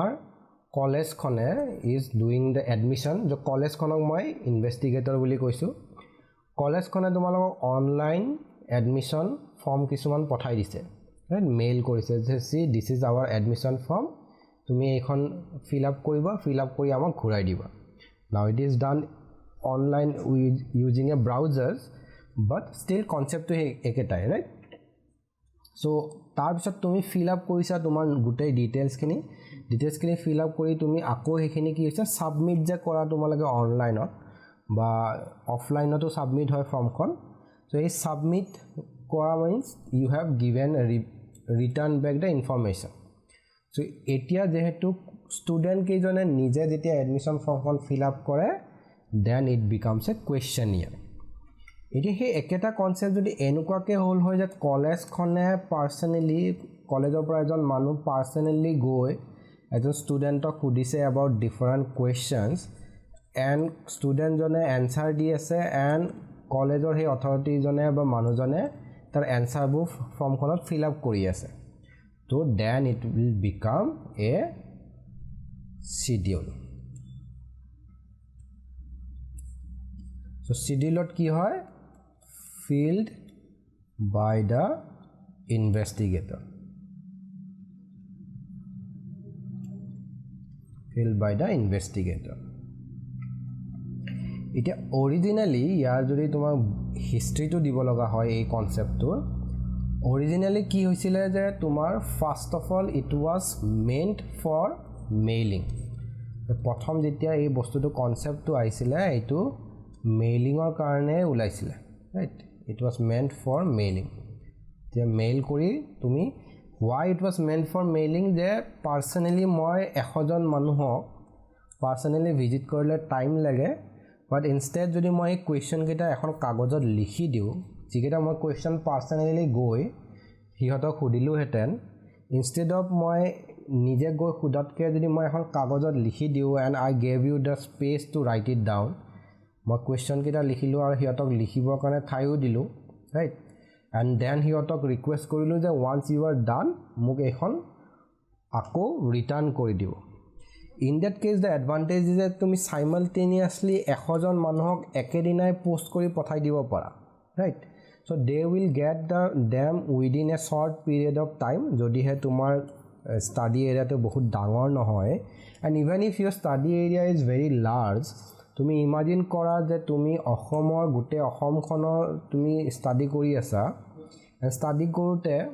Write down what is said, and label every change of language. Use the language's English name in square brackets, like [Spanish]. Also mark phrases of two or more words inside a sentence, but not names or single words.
[Assamese] কলেজ খনে [English] is doing the admission [Assamese] যো কলেজ খনক মই ইনভেষ্টিগেটৰ বুলি কৈছোঁ কলেজ খনে তোমালোক [English] online admission form [Assamese] কিছুমান পঠাই দিছে ৰাইট মেইল কৰিছে যে [English] see this is our admission form [Assamese] তুমি এখন [English] fill up [Assamese] কৰি আমাক ঘূৰাই দিবা [English] now it is done online using a browsers but still concept to [Assamese] একেটাই ৰাইট ছ' তাৰ বিষয়ত তুমি [English] fill up [Assamese] কৰিছা তোমাৰ গোটেই ডিটেইলছ কিনি [English] fill up [Assamese] কৰি তুমি আকৌ হেখিনি কি হৈছে ছাবমিট যে কৰা তোমালোকে অনলাইন বা অফলাইন তো ছাবমিট হয় ফৰ্ম খন ছ' এই ছাবমিট কৰা [English] means you have given a return back the information [Assamese] ছ' এতিয়া যিহেতু ষ্টুডেণ্টকে জনে নিজে যেতিয়া [English] admission form [Assamese] খন [English] fill up [Assamese] কৰে [English] then it becomes a [Assamese] questionnaire এটি হে একটা কনসেপ্ট যদি এনুকাকে হল হয় যে কলেজ খনে পার্সোনালি কলেজৰ পৰা এজন মানুহ পার্সোনালি গৈ এজন স্টুডেন্টক সুধিছে [English] about different questions and [Assamese] student জনে answer দি আছে and কলেজৰ হে অথৰিটি জনে বা মানুহ জনে তাৰ answer বু ফর্ম খনত [English] fill up [Assamese] কৰি আছে তো [English] then it will become a schedule [Assamese] so schedule কি হয় [English] filled by the investigator [Assamese] এটা originally ইয়াৰ যদি তোমাক হিষ্ট্রি তো দিব লগা হয় এই কনসেপ্টটো originally কি হৈছিল যে তোমাৰ [English] first of all it was meant for [Assamese] mailing প্ৰথম যেতিয়া এই বস্তুটো কনসেপ্টটো আহিছিল এইটো মেইলিংৰ কাৰণে উলাইছিল [English] right it was meant for mailing [Assamese] যে মেইল কৰি তুমি [English] why it was meant for mailing [Assamese] যে personally মই 100 জন মানুহক personally visit কৰিলে টাইম লাগে [English] but instead [Assamese] যদি মই কোৱেশ্চন কেটা এখন কাগজত লিখি দিও যিকেইটা মই কুৱেশ্যন পাৰ্চনেলি গৈ সিহঁতক সুধিলোহেঁতেন [English] instead of [Assamese] মই নিজে গৈ সোধাতকৈ যদি মই এখন কাগজত লিখি দিওঁ [English] and I gave you the space to write it down [Assamese] মই কুৱেশ্যনকেইটা লিখিলোঁ আৰু সিহঁতক লিখিবৰ কাৰণে ঠাইও দিলোঁ [English] right and then [Assamese] সিহঁতক ৰিকুৱেষ্ট কৰিলোঁ যে [English] once you are done [Assamese] মোক এইখন আকৌ ৰিটাৰ্ণ কৰি দিব [English] in that case the advantage is [Assamese] যে তুমি চাইমালটেনিয়াছলি 100জন মানুহক একেদিনাই পোষ্ট কৰি পঠাই দিব পাৰা [English] right so they will get the them within a short period of time [Assamese] যদিহে তোমাৰ ষ্টাডি এৰিয়াটো বহুত ডাঙৰ নহয় [English] and even if your study area is very large [Assamese] তুমি ইমাজিন কৰা যে তুমি অসমৰ গোটেই অসমখনৰ তুমি ষ্টাডি কৰি আছা ষ্টাডি কৰোঁতে